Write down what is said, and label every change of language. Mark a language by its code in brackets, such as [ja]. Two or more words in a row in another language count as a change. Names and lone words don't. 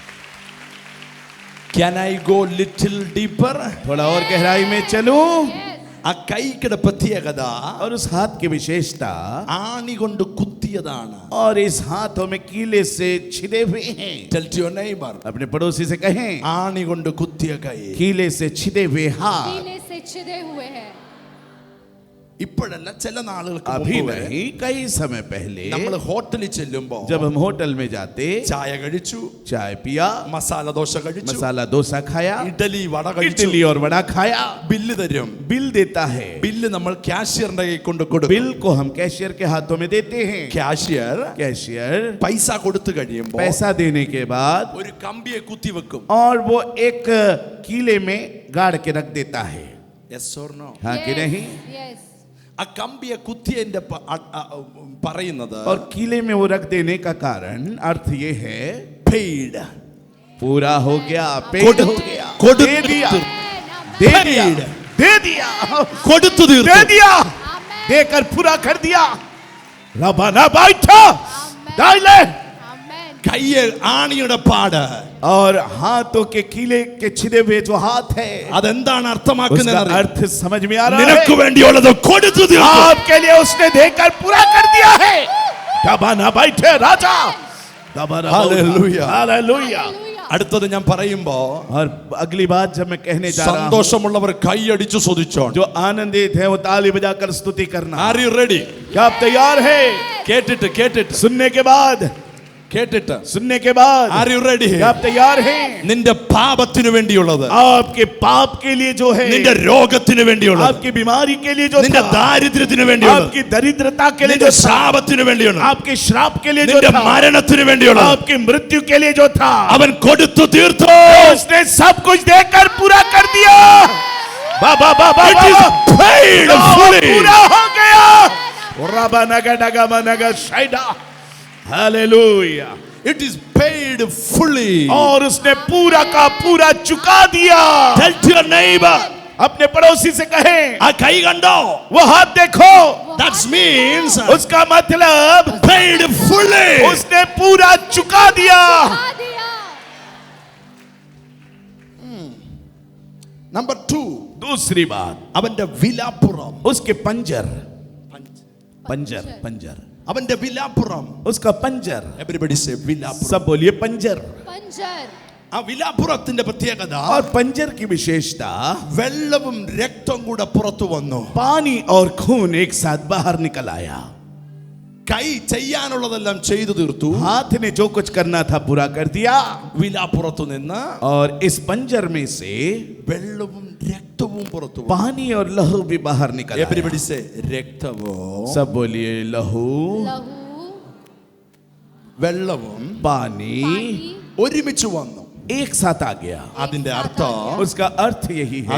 [en] Can I go little deeper? [hi] थोड़ा और गहराई में चलूं. [ml] ആ കൈയുടെ പ്രത്യേകത [hi] और उस हाथ की विशेषता [ml] ആണി കൊണ്ട് കുത്തിയതാണ്. [hi] और इस हाथों में कीले से छिदे हुए हैं। [en] Tell to your neighbor, [hi] अपने पड़ोसी से कहें, [ml] ആണി കൊണ്ട് കുത്തിയ കൈ. [hi] कीले से छिदे हुए हाथ। कीले से छिदे हुए हैं। [ml] ഇപ്പോഴല്ല, ചില നാളുകൾക്ക് [hi] अभी [ml] മുമ്പ് [hi] नहीं, कई समय पहले [ml] നമ്മൾ ഹോട്ടലിൽ ചെല്ലുമ്പോ [hi] जब हम होटल में जाते, [ml] ചായ കഴിച്ചു, [hi] चाय पिया, [ml] മസാല ദോശ കഴിച്ചു, [hi] मसाला डोसा खाया, [ml] ഇഡലി വട കഴിച്ചു, [hi] इडली और वड़ा खाया, [ml] ബില്ല് തരും. [hi] बिल देता है। [ml] ബില്ല് നമ്മൾ ക്യാഷ്യറിന്റെ കൈ കൊണ്ട് കൊടുക്കും. [hi] बिल को हम कैशियर के हाथों में देते हैं। [ml] ക്യാഷ്യർ [hi] कैशियर [ml] പൈസ കൊടുത്തു കഴിയുമ്പോൾ [hi] पैसा देने के बाद [ml] ഒരു കമ്പിയെ കുത്തി വെക്കും. [hi] और वो एक कीले में गाड़ के रख देता है। [en] Yes or no? [hi] हाँ कि नहीं? [en] Yes. [ml] ആ കമ്പിയെ കുത്തിയതിന്റെ പറയുന്നത് [hi] और कीले में वो रख देने का कारण अर्थ ये है, [en] paid. [hi] पूरा हो गया, पेड [ml] കൊടുത്തു [hi] हो गया, [ml] കൊടുത്തു [hi] दे दिया, [en] Amen. [hi] दे दिया, दे दिया, [ml] കൊടുത്തു [hi] दे [ml] തീർത്തു. [hi] दिया, Amen. देकर पूरा कर दिया। रबाना बैठा डाले। [en] Amen. [ml] കയ്യെ ആണിയുടെ പാട് [hi] और हाथों के कीले के छिदे हुए जो हाथ है, [ml] അതെന്താണ് [hi] उसका [ml] അർത്ഥമാക്കുന്നത്? [hi] अर्थ समझ में आ रहा [ml] നിനക്ക് [hi] है? [ml] വേണ്ടിയുള്ളത് കൊടുത്തു തീർത്തു. [hi] आपके लिए उसने देकर पूरा कर दिया है। दबाना बैठे राजा, दबाना हालेलुया। हालेलुया। [en] Hallelujah. [ml] അടുത്തത് ഞാൻ പറയുമ്പോ [hi] और अगली बात जब मैं कहने जा रहा हूं, [ml] സന്തോഷമുള്ളവർ കൈയടിച്ചു സ്തുതിച്ചോണം. [hi] जो आनंदित है वो ताली बजाकर स्तुति करना। [en] Are you ready? [hi] क्या आप तैयार है? [ml] കേട്ടിട്ട് കേട്ടിട്ട് [hi] सुनने के बाद, [ml] കേട്ടിട്ട് [hi] सुनने के बाद, [en] Are you ready? [hi] क्या आप तैयार हैं? [ml] നിന്റെ പാപത്തിനു വേണ്ടിയുള്ളത്, [hi] आपके पाप के लिए जो है, [ml] നിന്റെ രോഗത്തിനു വേണ്ടിയുള്ളത്, [hi] आपकी बीमारी के लिए जो [ml] നിന്റെ [hi] था, [ml] ദാരിദ്ര്യത്തിനു വേണ്ടിയുള്ളത്, [hi] आपकी दरिद्रता के लिए [ml] നിന്റെ [hi] जो था, [ml] ശാപത്തിനു വേണ്ടിയുള്ളത്, [hi] आपके श्राप के लिए जो [ml] നിന്റെ [hi] था, [ml] മരണത്തിനു വേണ്ടിയുള്ളത് [hi] आपकी मृत्यु के लिए जो था, [ml] അവൻ കൊടുത്തു തീർത്തു. [hi] उसने सब कुछ देकर पूरा कर दिया। बाबा बाबा [en] It is paid fully. [hi] पूरा हो गया। रबा नगा नगा मनगा शाइदा। हालेलुया। [en] It is paid fully. [hi] और उसने पूरा का पूरा चुका दिया। [en] Tell to your neighbor, [hi] अपने पड़ोसी से कहें, [ml] ആ കൈ കണ്ടോ? [hi] वो हाथ देखो। [en] That means [hi] उसका मतलब [en] paid fully. [hi] उसने पूरा चुका दिया। खा दिया। [en] Number 2, [hi] दूसरी बात, [ml] അവന്റെ വിലാപ്പുറം. [hi] उसके पंजर, पंजर, पंजर, [ml] അവന്റെ വിലാപ്പുറം. [hi] उसका पंजर। [en] Everybody say വിലാപ്പുറം. [hi] सब बोलिए पंजर। पंजर। [ml] ആ വിലാപ്പുറത്തിന്റെ പ്രത്യേകത [hi] और पंजर की विशेषता, [ml] വെള്ളവും രക്തവും കൂടെ പുറത്തു വന്നു. [hi] पानी और खून एक साथ बाहर निकल आया। [ml] കൈ ചെയ്യാനുള്ളതെല്ലാം ചെയ്തു തീർത്തു. [hi] हाथ ने जो कुछ करना था पूरा कर दिया। [ml] വിലാപ്പുറത്തു നിന്ന് [hi] और इस पंजर में से [ml] വെള്ളവും രക്തവും പുറത്തു വന്നു. [hi] पानी और लहू भी बाहर निकल आया। [en] Everybody say രക്തവും [hi] सब बोलिए लहू, लहू। [ml] വെള്ളവും [hi] पानी पानी। [ml] ഒരുമിച്ച് വന്നു. [hi] एक साथ आ गया। [ml] അതിന്റെ അർത്ഥം [hi] उसका अर्थ यही है,